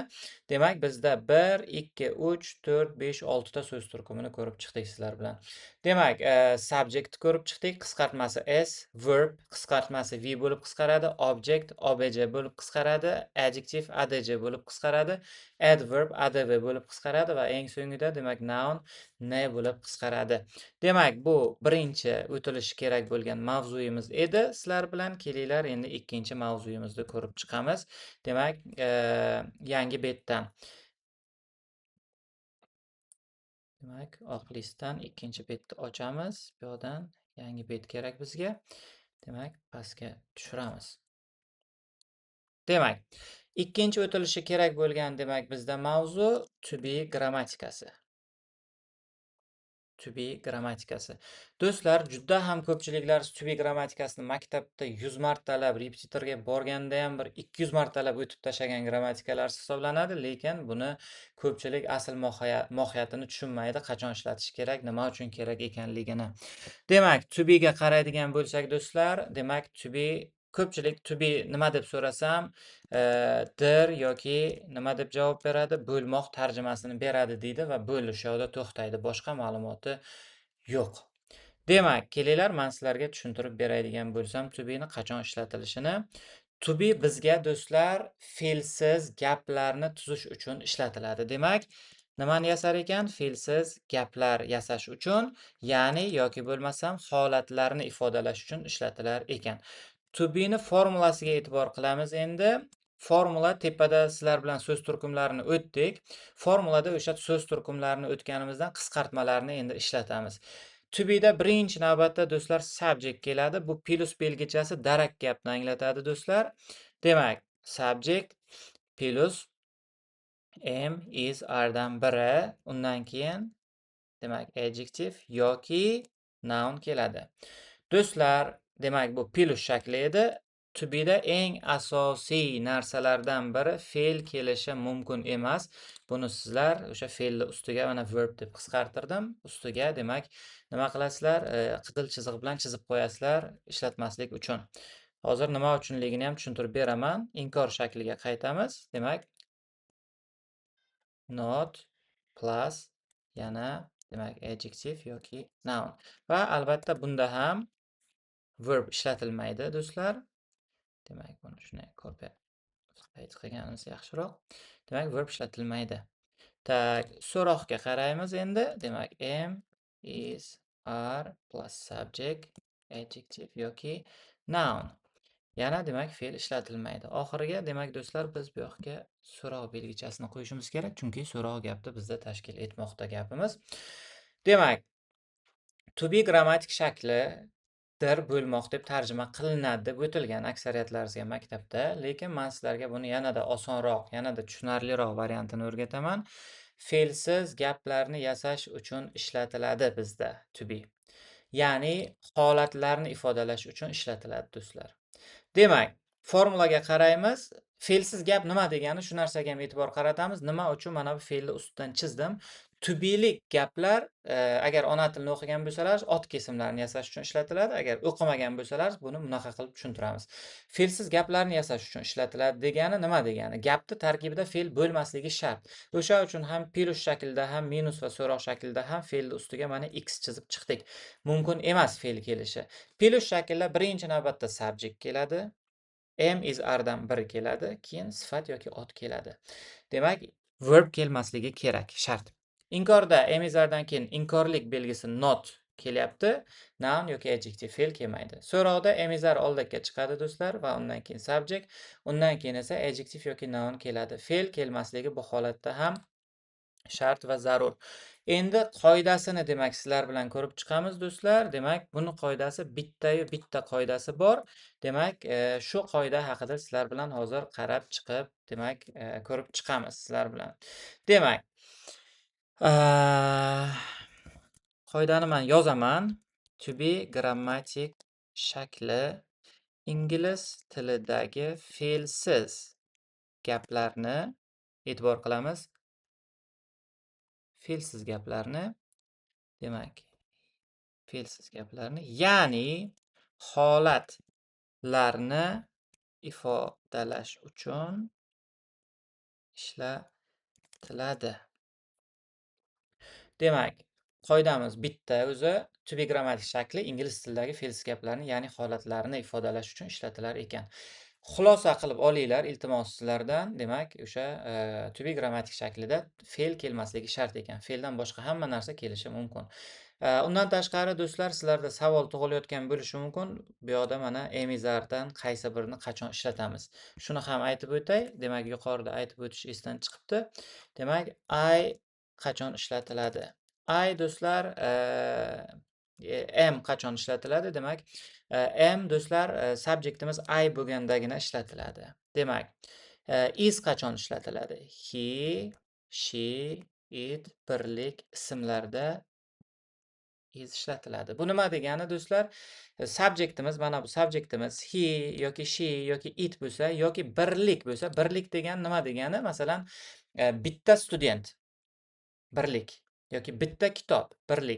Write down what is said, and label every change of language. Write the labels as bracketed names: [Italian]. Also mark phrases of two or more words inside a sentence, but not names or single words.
[Uzbek] Demak, bizda 1, 2, 3, 4, 5, 6 ta so'z turkumini ko'rib chiqdik sizlar bilan. Demak, subject ko'rib chiqdik. Qisqartmasi s, verb qisqartmasi v bo'lib qisqaradi, [English] object obj [Uzbek] bo'lib qisqaradi, [English] adjective adj [Uzbek] bo'lib qisqaradi, [English] adverb adv [Uzbek] bo'lib qisqaradi va eng so'ngida demak [English] noun ne [Uzbek] bo'lib qisqaradi. Demak, bu birinchi o'tilishi kerak bo'lgan mavzuyimiz edi. Sizlar bilan kelinglar endi ikkinchi mavzuyimizni ko'rib chiqamiz. Demak, yangi betdan. Demak, oq listdan ikkinchi betni ochamiz. Bu yerdan yangi bet kerak bizga. Demak, pastga tushiramiz. Demak, ikkinchi o'tilishi kerak bo'lgan demak bizda mavzu [English] to be [Uzbek] grammatikasi. [English] To be [Uzbek] grammatikasi. Do'stlar, juda ham ko'pchiliklar [English] to be [Uzbek] grammatikasini maktabda 100 martalab repetitorga borganda ham bir 200 martalab o'tib tashlagan grammatikalar hisoblanadi, lekin buni ko'pchilik asl mohiyatini tushunmaydi, qachon ishlatish kerak, nima uchun kerak ekanligini. Demak, [English] to be [Uzbek] ga qaraydigan bo'lsak do'stlar, demak [English] to be [Uzbek] ko'pchilik [English] to be [Uzbek] nima deb so'rasam, dir yoki nima deb javob beradi? Bo'lmoq tarjimasini beradi deydi va bo'lish yoqda to'xtaydi. Boshqa ma'lumoti yo'q. Demak, kelinglar men sizlarga tushuntirib beradigan bo'lsam, [English] to be [Uzbek] ni qachon ishlatilishini. [English] To be [Uzbek] bizga do'stlar fe'lsiz gaplarni tuzish uchun ishlatiladi. Demak, nimani yasar ekan? Fe'lsiz gaplar yasash uchun, ya'ni yoki bo'lmasam holatlarni ifodalash uchun ishlatilar ekan. [English] To be [Uzbek] ni formulasiga e'tibor qilamiz endi. Formula tepada sizlar bilan so'z turkumlarini o'tdik. Formulada o'sha so'z turkumlarini o'tganimizdan qisqartmalarni endi ishlatamiz. [English] To be [Uzbek] da birinchi navbatda do'stlar subject keladi. Bu plus belgichasi darak gapni anglatadi do'stlar. Demak, subject plus [English] am, is, are [Uzbek] dan biri, undan keyin demak adjective yoki noun keladi. Do'stlar, demak bu plus shakli edi. [English] To be [Uzbek] da eng asosiy narsalardan biri fe'l kelishi mumkin emas. Buni sizlar o'sha fe'lni ustiga mana verb deb qisqartirdim. Ustiga demak nima qilasizlar? Qizil chiziq bilan chizib qo'yasizlar ishlatmaslik uchun. Hozir nima uchunligini ham tushuntirib beraman. Inkor shakliga qaytamiz. Demak, not plus yana demak adjective yoki noun. Va albatta bunda ham verb ishlatilmaydi do'stlar. Demak, buni shunday [English] copy paste [Uzbek] qilganimiz yaxshiroq. Demak, verb ishlatilmaydi. Tak, so'roqqa qaraymiz endi. Demak, [English] am, is, are [Uzbek] plus subject, adjective yoki noun. Yana demak fe'l ishlatilmaydi. Oxiriga demak do'stlar biz bu yoqqa so'roq belgichasini qo'yishimiz kerak, chunki so'roq gapni bizda tashkil etmoqda gapimiz. Demak, [English] to be [Uzbek] grammatik shakli dir bo'lmoq deb tarjima qilinadi deb o'tilgan aksariyatlaringizga maktabda, lekin men sizlarga buni yanada osonroq, yanada tushunarliroq variantini o'rgataman. Fe'lsiz gaplarni yasash uchun ishlatiladi bizda [English] to be. [Uzbek] Ya'ni holatlarni ifodalash uchun ishlatiladi do'stlar. Demak, formulaga qaraymiz. Fe'lsiz gap nima degani, shu narsaga ham e'tibor qaratamiz. Nima uchun mana bu fe'lni ustidan chizdim. Tubilik gaplar agar ona tilni o'qigan bo'lsalar ot kesimlarini yasash uchun ishlatiladi. Agar o'qimagan bo'lsalar buni bunaqa qilib tushuntiramiz. Fe'lsiz gaplarni yasash uchun ishlatiladi degani nima degani? Gapni tarkibida fe'l bo'lmasligi shart. O'sha uchun ham plus shaklda, ham minus va so'roq shaklda ham fe'lni ustiga mana x chizib chiqdik. Mumkin emas fe'l kelishi. Plus shaklda birinchi navbatda subject keladi. [English] Am is [Uzbek] ardan bir keladi, keyin sifat yoki ot keladi. Demak, verb kelmasligi kerak, shart. Inkorda [English] am is [Uzbek] ardan keyin inkorlik belgisi not kelyapti. Noun yoki adjective fe'l kelmaydi. So'roqda [English] am is ar [Uzbek] oldakka chiqadi do'stlar va undan keyin subject, undan keyin esa adjective yoki noun keladi. Fe'l kelmasligi bu holatda ham shart va zarur. Endi qoidasini demak sizlar bilan ko'rib chiqamiz do'stlar. Demak, buni qoidasi bitta qoidasi bor. Demak, shu qoida haqida sizlar bilan hozir qarab chiqib, demak, ko'rib chiqamiz sizlar bilan. Demak, qoidani men yozaman. [English] To be [Uzbek] grammatik shakli ingliz tilidagi fe'lsiz gaplarni e'tibor qilamiz. Fe'lsiz gaplarni, demak, fe'lsiz gaplarni, ya'ni holatlarni ifodalash uchun ishlatiladi. Demak, qoidamiz bitta o'zi. [English] To be [Uzbek] grammatik shakli ingliz tilidagi fe'lsiz gaplarni, ya'ni holatlarni ifodalash uchun ishlatilar ekan. Xulosa qilib olinglar iltimos sizlardan. Demak, o'sha [English] to be [Uzbek] grammatik shaklida fe'l kelmasligi shart ekan. Fe'ldan boshqa hamma narsa kelishi mumkin. Undan tashqari do'stlar, sizlarda savol tug'ilayotgan bo'lishi mumkin. Bu yoqda mana [English] am is [Uzbek] ardan qaysi birini qachon ishlatamiz? Shuni ham aytib o'tay. Demak, yuqorida aytib o'tish esdan chiqibdi. Demak, I qachon ishlatiladi? I do'stlar am qachon ishlatiladi? Demak, am do'stlar subjectimiz I bo'lgandagina ishlatiladi. Demak, is qachon ishlatiladi? [English] He, she, it [Uzbek] birlik ismlarda is ishlatiladi. Bu nima degani do'stlar? Subjectimiz, mana bu subjectimiz he yoki she yoki it bo'lsa yoki birlik bo'lsa, birlik degani nima degani? Masalan, bitta student birlik yoki bitta kitob birlik.